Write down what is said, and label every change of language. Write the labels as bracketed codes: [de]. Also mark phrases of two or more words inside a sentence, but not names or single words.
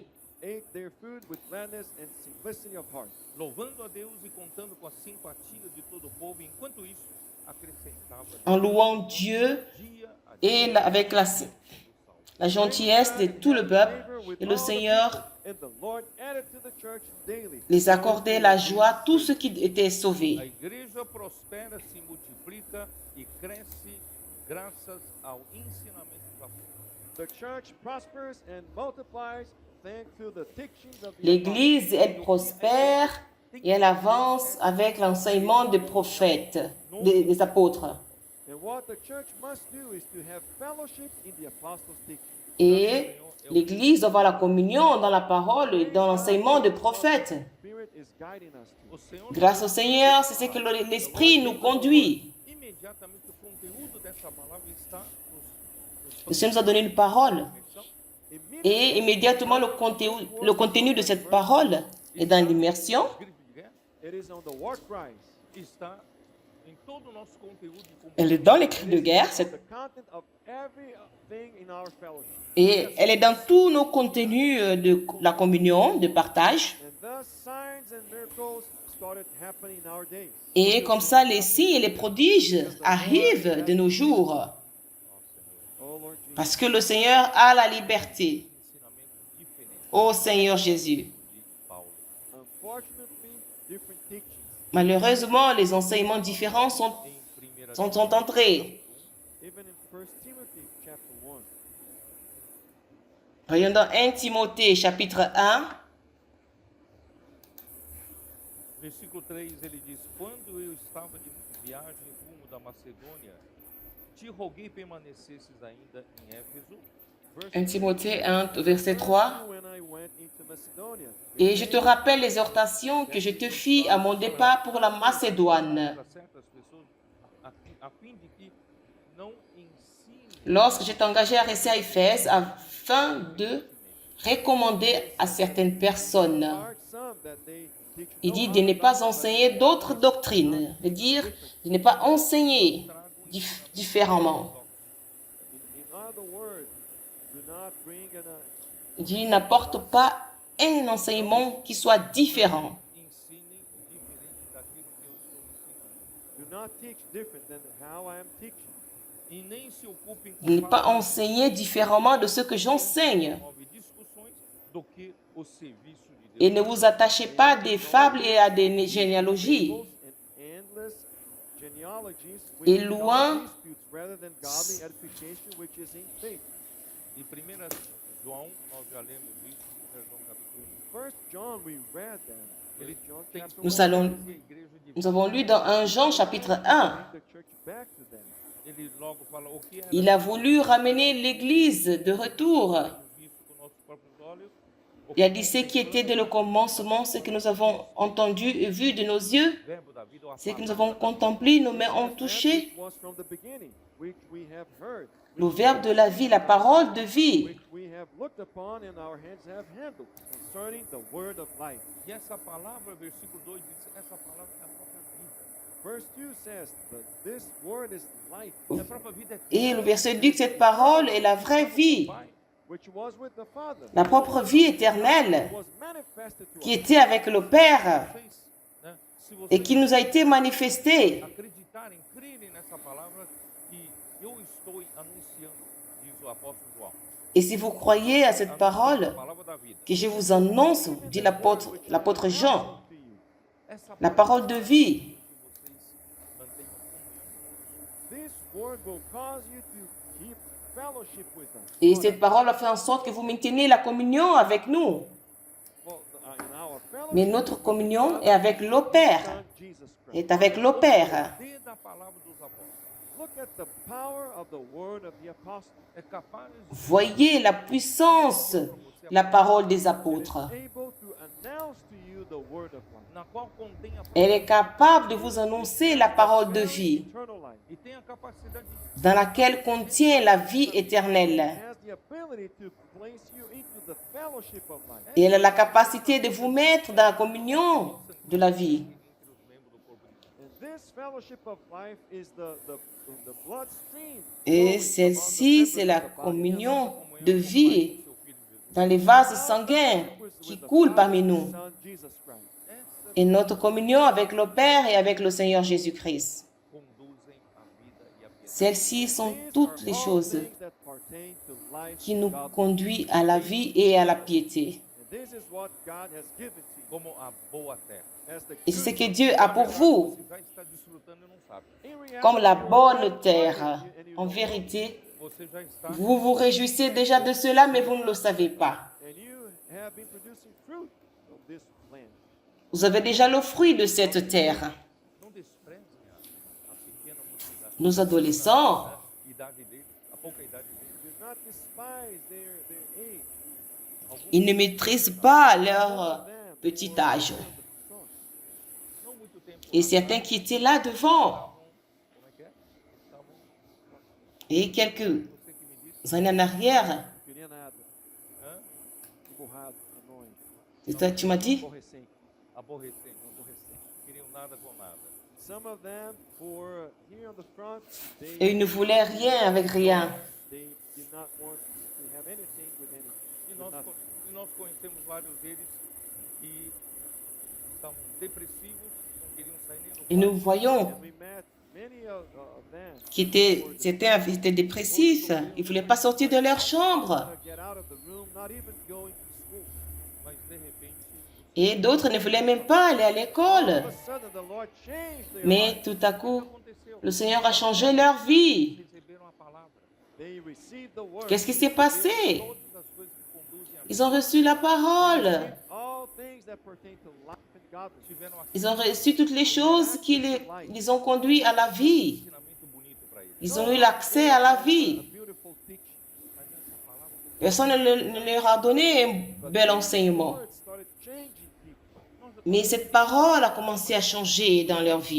[en] they ate their food with gladness and simplicity of heart. [pt] Louvando a Deus e contando com a simpatia de todo o povo, enquanto isso acrescentava [fr] en louant Dieu [pt] dia a [fr] et avec la gentillesse de tout le peuple. Et le Seigneur [en] And the Lord added to the church daily. [fr] les accordait la joie, tous ceux qui étaient [pt] A [fr] sauvés. [pt] igreja prospera, se multiplica e cresce graças ao ensinamento dos apóstolos. [en] The church prospers and multiplies thanks to the teachings of the [fr] L'Église, elle prospère et elle avance avec l'enseignement des prophètes, des apôtres. [en] apostles. And what the church must do is to have fellowship in the apostles' teaching. [fr] Et l'Église doit avoir la communion dans la parole et dans l'enseignement des prophètes. [en] Spirit is guiding us to. [pt] O Senhor [fr] Grâce au Seigneur, c'est ce que l'Esprit nous conduit. [pt] imediatamente o conteúdo dessa palavra está [fr] Le Seigneur nous a donné une parole. [pt] nos [fr] Et immédiatement, le contenu de cette parole est dans l'immersion. [pt] gritos de guerra, [en] It is on the war cries. [pt] está em todo o nosso conteúdo de comunhão. [fr] Elle est dans les cris de guerre [en] The content of everything in our fellowship. [fr] et elle est dans tous nos contenus de la communion, de partage. [en] And thus signs and miracles started happening in our days. [fr] Et comme ça, les signes et les prodiges arrivent de nos jours. [en] Oh Lord Jesus. [fr] Parce que le Seigneur a la liberté. [pt] Ensinamento diferente [fr] Ô Seigneur Jésus. [pt] de Paulo. [en] Unfortunately, different teachings. [fr] Malheureusement, les enseignements différents sont [pt] Em 1 [fr] sont entrés. [en] Even in 1 Timothy chapter 1. [fr] Voyons dans 1 Timothée chapitre 1, [pt] Versículo 3, ele diz: Quando eu estava de viagem rumo da Macedônia, te roguei permanecesses ainda em Éfeso. [fr] 1 Timothée 1, verset 3. [en] When I went into Macedonia, [fr] Et je te rappelle l'exhortation que je te fis à mon départ pour la Macédoine, [pt] Para certas pessoas, a fim de que não ensine [fr] lorsque je t'engageais à rester à Éphèse, afin de recommander à certaines personnes. [en] are some that they teach [fr] Il dit de ne pas enseigner d'autres doctrines, de dire de ne pas enseigner différemment. [en] in other words, do not bring [fr] Il dit n'apporte pas un enseignement qui soit différent. [pt] ensinem diferente daquilo que eu estou ensinando. [en] do not teach different than how I am teaching. [pt] E nem se ocupem [fr] De ne [pt] com [fr] pas [pt] palavras [fr] enseigner différemment de ce que j'enseigne. [pt] que discussões do que o serviço de [fr] Et [pt] Deus. [fr] ne vous attachez pas à des fables et à des généalogies. [en] fables and endless genealogies [fr] Et [en] which [fr] loin [en] cause disputes rather than godly edification which is in faith. [pt] Em 1 João, nós já lemos isso, 1 João capítulo 1. [en] First John, we read that. [pt] Ele [en] First John [pt] tem [en] chapter [fr] Nous [en] 1. [fr] allons- [pt] que a igreja de [fr] Nous avons lu dans 1 Jean chapitre 1. [en] Bring the church back to them. [pt] Ele logo fala o que era [fr] Il a voulu ramener l'Église de retour. [pt] visto com nossos próprios olhos, o [fr] Il a dit ce qui était dès le commencement, ce que nous avons entendu et vu de nos yeux, [pt] verbo da vida, ou a [fr] ce que nous [pt] palavra [fr] avons contemplé, nos mains ont [en] That [fr] touché, [en] which was from the beginning, which we have heard, [fr] le verbe de la vie, la parole de vie. [en] which we have looked upon and our hands have handled, concerning the word of life. [pt] E essa palavra, versículo 2 diz, essa palavra é a própria vida. [en] Verse 2 says that this word is life, [pt] É a própria vida é [fr] Et le verset dit que cette parole est la vraie vie, [pt] Pai. [en] which was with the Father, [fr] la propre vie éternelle [en] was manifested to [fr] qui [en] us. [fr] était avec le Père [pt] Vocês, né, se [fr] et [pt] vocês [fr] qui nous a été manifestée. [pt] acreditarem, crerem nessa palavra que eu estou anunciando, diz o apóstolo João. [fr] Et si vous croyez à cette [pt] A [fr] parole [pt] palavra da vida. [fr] que je vous annonce, dit l'apôtre Jean, [en] To you. [pt] Essa [fr] la parole de vie, [pt] que vocês mantenham comunhão. [en] This word will cause you to keep fellowship with us. [fr] et cette parole a fait en sorte que vous maintenez la communion avec nous. [en] Well, in our fellowship, [fr] Mais notre communion est avec le Père, [en] Son Jesus Christ. [fr] est avec le Père. [pt] Poder da palavra dos apóstolos [en] Look at the power of the word of the apostle. [pt] é capaz de [fr] Voyez la puissance, la parole des apôtres. [en] Able to announce to you the word of life. [pt] na qual contém a [fr] Elle est capable de vous annoncer la parole de vie, [en] Eternal life. [pt] e tem a capacidade de [fr] dans laquelle contient la vie éternelle. [en] Has the ability to place you into the fellowship of life. [fr] Et elle a la capacité de vous mettre dans la communion de la vie. [pt] entre os membros do corpo de Cristo. [en] And this fellowship of life is the bloodstream. [fr] Et celle-ci, c'est la communion de vie dans les vases sanguins qui coulent parmi nous. [en] Son Jesus Christ. [pt] Essa [fr] Et notre communion avec le Père et avec le Seigneur Jésus-Christ. [pt] conduzem a vida e a piedade. [fr] Celles-ci sont [en] These [fr] toutes [en] are [fr] les [en] all [fr] choses [en] things that pertain to life [fr] qui [en] and [fr] nous [en] godliness. [fr] conduisent à la vie et à la piété. [en] And this is what God has given to you [pt] Como a boa terra. [en] as the [fr] Et c'est ce [en] good [fr] que Dieu a pour vous, [pt] Você já está desfrutando e não sabe. [en] In reality, [fr] comme la [en] you're [fr] bonne [en] well [fr] terre. [en] and you [fr] En [en] don't [fr] vérité, [pt] Você já está [fr] vous vous réjouissez déjà de cela, mais vous ne le savez pas. [en] know. And you have been producing fruit of this land. [fr] Vous avez déjà le fruit de cette terre. [pt] não desprezem a pequena mocidade. [fr] Nos adolescents, [pt] A idade dele, a pouca idade dele. [en] Do not despise their age. [fr] ils ne maîtrisent pas leur [en] Them [fr] petit [en] for [fr] âge. [en] the son. [pt] Não muito tempo. [fr] Et certains qui étaient là devant, [pt] Como é que é? Estavam, [fr] et quelques [pt] você que me disse, [fr] années en arrière, [pt] Queria nada. hã? Emburrado, annoying, [fr] c'est toi, tu m'as dit, [pt] aborrecente. Aborrecendo, queriam nada com nada. [en] Some of them were here on the front. [fr] et [en] They [fr] ils ne voulaient rien avec rien. [en] did not want to have anything with anything. [pt] E [en] with [pt] nós, [en] nothing. [pt] e nós conhecemos vários deles que estavam depressivos, não queriam sair nem do [fr] Et nous voyons [en] And we met many of them [fr] certains étaient dépressifs, ils ne voulaient pas sortir de leur chambre. [en] get out of the room, not even going to school. [pt] mas de repente [fr] Et d'autres ne voulaient même pas aller à l'école. [en] All of a sudden, the Lord changed their [fr] Mais [en] life. [fr] tout à coup, [pt] aconteceu. [fr] le Seigneur a changé leur vie. [pt] Receberam a palavra. [en] They received the word. [fr] Qu'est-ce qui s'est passé? [pt] Todas as coisas que conduzem a vida [fr] Ils ont reçu la parole. [en] All things that pertain to life and godliness. [pt] tiveram [fr] Ils ont reçu toutes les choses qui les ont conduits à la vie. [pt] ensinamento bonito para eles. [fr] Ils ont eu l'accès à la vie. [en] A beautiful teaching. [pt] Mas essa palavra [fr] Personne ne leur a donné un bel enseignement. [en] Word started changing people. [fr] Mais cette parole a commencé à changer dans leur vie.